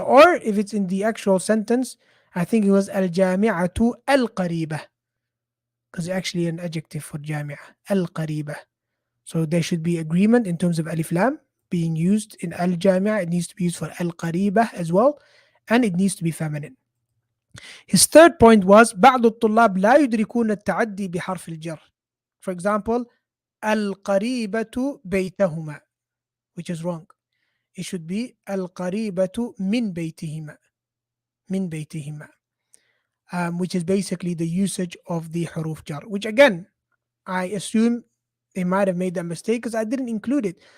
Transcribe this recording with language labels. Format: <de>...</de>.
<en>Or if it's in the actual sentence, I think it was</en> <ar>الجامعة القريبة,</ar> <en>because it's actually an adjective for جامعة.</en> <ar>القريبة.</ar> <en>So there should be agreement in terms of alif lam being used in al-jami'ah. It needs to be used for al-qaribah as well, and it needs to be feminine.</en> <ar>His third point was بعض الطلاب لا يدركون التعدي بحرف الجر.</ar> <en>For example,</en> <ar>القريبة بيتهما,</ar> <en>which is wrong. It should be</en> <ar>القريبة من بيتهما. من بيتهما.</ar> <en>Which is basically the usage of the huruf jar, which again, I assume they might have made that mistake because I didn't include it.</en>